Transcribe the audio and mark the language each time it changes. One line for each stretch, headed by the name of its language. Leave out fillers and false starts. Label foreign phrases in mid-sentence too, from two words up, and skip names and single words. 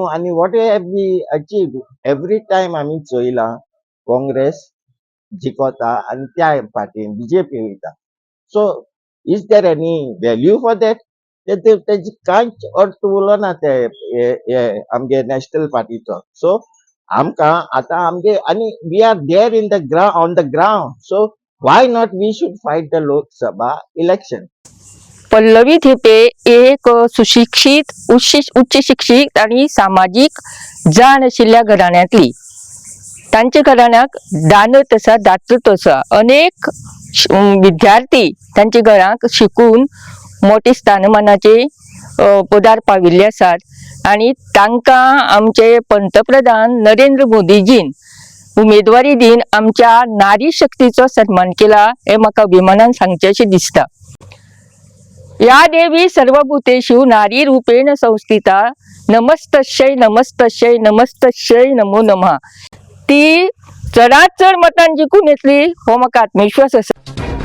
Konkani: आनी
English: what have we achieve every time
Konkani: आमी चोयलां काँग्रेस जिकोता आनी त्या पार्टीन बीजेपी वयता.
English: So is there any value for that?
Konkani: तेजी कांयच अर्थ उरलो ना ते आमगे नॅशनल पार्टीचो.
English: सो
Konkani: आमकां आतां आमगे आनी
English: we are there in the on the ground. So why not we should fight the Lok Sabha election.
Konkani: पल्लवी थिपे एक सुशिक्षित उच्च शिक्षित आणि सामाजिक जाण आशिल्ल्या घराण्यांतली. तांच्या घराण्याक दानत आसा, दातृत्व आसा. अनेक विद्यार्थी तांच्या घरांक शिकून मोठे स्थानमानाचे पदार पाविल्ले आसात आणि तांकां आमचे पंतप्रधान नरेंद्र मोदीजीन उमेदवारी दिन आमच्या नारी शक्तीचो सन्मान केला हे म्हाका अभिमानान सांगचेशें दिसता.
Sanskrit: या देवी सर्वभूतेषु नारी रूपेण संस्थिता नमस्तस्यै नमस्तस्यै नमस्तस्यै नमो नमः.
Konkani: ती चडांत चड मतान जिखून येतली हो म्हाका आत्मविश्वास आसा.